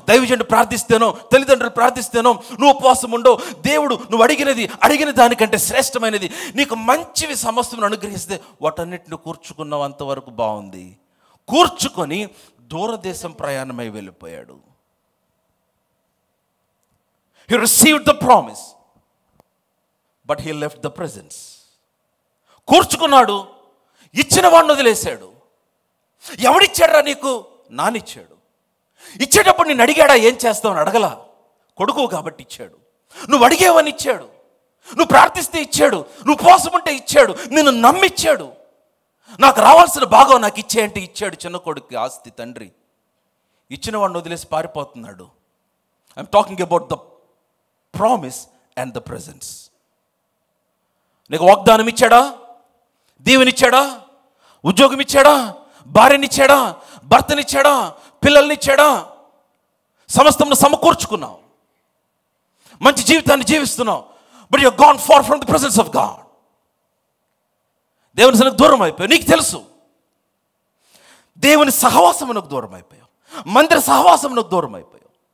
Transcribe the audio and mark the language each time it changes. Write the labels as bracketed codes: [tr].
[te] దైవజనుడు ప్రార్థిస్తేనో, తల్లిదండ్రులు ప్రార్థిస్తేనో నువ్వు ఉపవాసం ఉండవు. దేవుడు నువ్వు అడిగిన దానికంటే శ్రేష్టమైనది, నీకు మంచివి సమస్త అనుగ్రహిస్తే వాటన్నిటిని కూర్చుకున్నావు. అంతవరకు బాగుంది. కూర్చుకొని దూరదేశం ప్రయాణమై వెళ్ళిపోయాడు. [en] He received the promise, but he left the presence. [te] కూర్చుకున్నాడు, ఇచ్చిన వాడిని వదిలేశాడు. ఎవడిచ్చాడా నీకు? నానిచ్చాడు. ఇచ్చేటప్పుడు నేను అడిగాడా ఏం చేస్తావని? అడగలా. కొడుకు కాబట్టి ఇచ్చాడు. నువ్వు అడిగేవని ఇచ్చాడు. నువ్వు ప్రార్థిస్తే ఇచ్చాడు. నువ్వు ఉపవాసం ఉంటే ఇచ్చాడు. నిన్ను నమ్మిచ్చాడు. నాకు రావాల్సిన భాగం నాకు ఇచ్చేయంటే ఇచ్చాడు. చిన్న కొడుకు ఆస్తి తండ్రి ఇచ్చిన వాడిని వదిలేసి పారిపోతున్నాడు. [en] I'm talking about the promise and the presence. [te] నీకు వాగ్దానం ఇచ్చాడా? దీవెనిచ్చాడా? ఉద్యోగం ఇచ్చాడా? భార్యనిచ్చాడా? భర్తనిచ్చాడా? పిల్లల్నిచ్చాడా? సమస్తమును సమకూర్చుకున్నావు, మంచి జీవితాన్ని జీవిస్తున్నావు. [en] But you're gone far from the presence of God. [te] దేవుని సన్నిధికి దూరం అయిపోయావు. నీకు తెలుసు, దేవుని సహవాసమునకు దూరం అయిపోయావు, మందిర సహవాసమునకు దూరం అయిపోయావు.